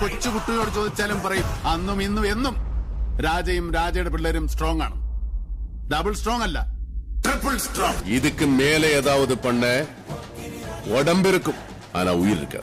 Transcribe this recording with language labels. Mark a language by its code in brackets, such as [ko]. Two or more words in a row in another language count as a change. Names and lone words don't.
[ml] കുട്ടിയോട് ചോദിച്ചാലും പറയും അന്നും ഇന്നും എന്നും രാജയും രാജയുടെ പിള്ളേരും സ്ട്രോങ് ആണ്. ഡബിൾ സ്ട്രോങ് അല്ല, ട്രിപ്പിൾ സ്ട്രോങ്. [ta] இதுக்கு மேலே ஏதாவது பண்ண உடம்பு இருக்கும், ஆனா உயிர் இருக்காது.